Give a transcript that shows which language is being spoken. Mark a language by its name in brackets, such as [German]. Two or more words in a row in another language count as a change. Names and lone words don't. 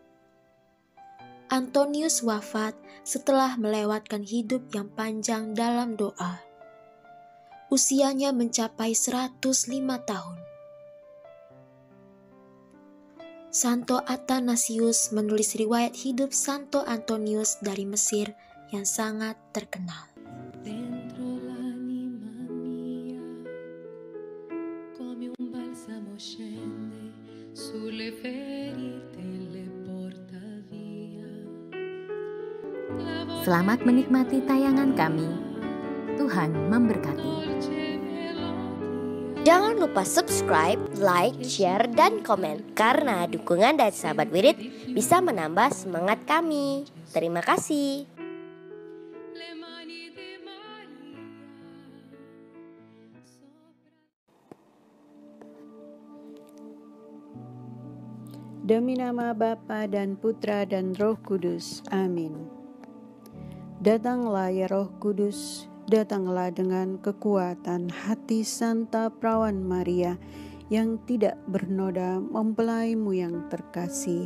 [Indonesian] Antonius wafat setelah melewatkan hidup yang panjang dalam doa. Usianya mencapai 105 tahun. Santo Athanasius menulis riwayat hidup Santo Antonius dari Mesir yang sangat terkenal. [Italian] Dentro l'anima mia, come un balsamo scende sulle ferite le porta via. [Indonesian] Selamat menikmati tayangan kami. Tuhan memberkati. [Italian] Dolce melodia. [Indonesian] Jangan lupa subscribe, like, share, dan komen. Karena dukungan dari sahabat Wirid bisa menambah semangat kami. Terima kasih. [Italian] Le mani di Maria sopra. [Indonesian] Demi nama Bapa dan Putra dan Roh Kudus. Amin. Datanglah ya Roh Kudus, datanglah dengan kekuatan hati Santa Perawan Maria yang tidak bernoda mempelaimu yang terkasih.